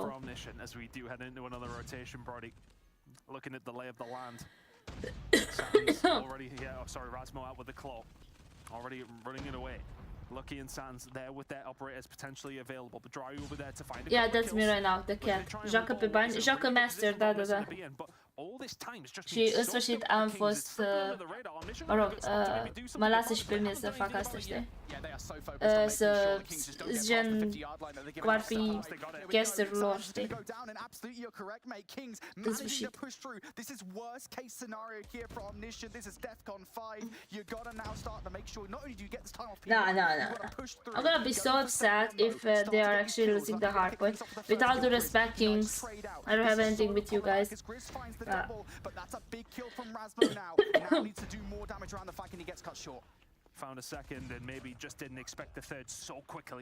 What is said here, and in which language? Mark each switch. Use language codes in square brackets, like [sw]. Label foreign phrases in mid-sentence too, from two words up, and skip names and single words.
[en] For Omniscient, as we do head into another rotation, Brody. Looking at the lay of the land. Already here. Oh, sorry, Razmo out with the claw. Already running it away. Lucky and Sans there with their operators potentially available, but Dry will be there to find it. Yeah, that's me right now, the cat. [ro] Joacă Master, da. Și în sfârșit am fost, mă rog, mă lasă și pe mine să fac asta, știi? Să gen cum ar fi casterul lor, știi? În sfârșit. Da. [en] I'm gonna be so upset if they are actually losing the hardpoint. With all due respect, Kings, I don't have anything with you guys. But that's a big kill from Razmo now. Now needs to do more damage around the flank and he gets cut short. Found a second and maybe just didn't expect the third so quickly.